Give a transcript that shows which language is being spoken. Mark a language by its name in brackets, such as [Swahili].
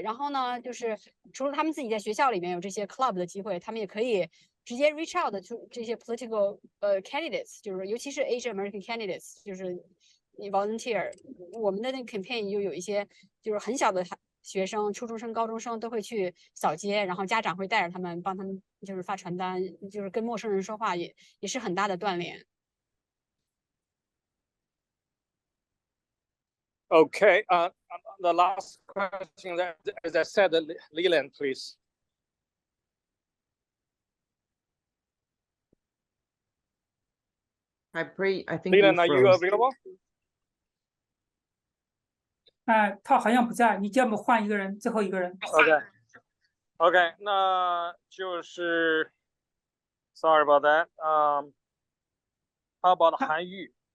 [Chinese] 然后呢，就是除了他们自己在学校里面有这些 club 的机会，他们也可以直接 [English] reach out to [Chinese] 这些 political candidates， 就是尤其是 Asian American candidates， 就是你 volunteer。我们的那个 campaign 就有一些就是很小的学生，初中生、高中生都会去扫街，然后家长会带着他们，帮他们就是发传单，就是跟陌生人说话也是很大的锻炼。 [English] Okay, the last question, as I said, Leland, please. I think Leland, are you available? [Chinese] 他好像不在，你要不换一个人，最后一个人。 [English] Okay, [Chinese] 那就是 [English] sorry about that. How about 韩愈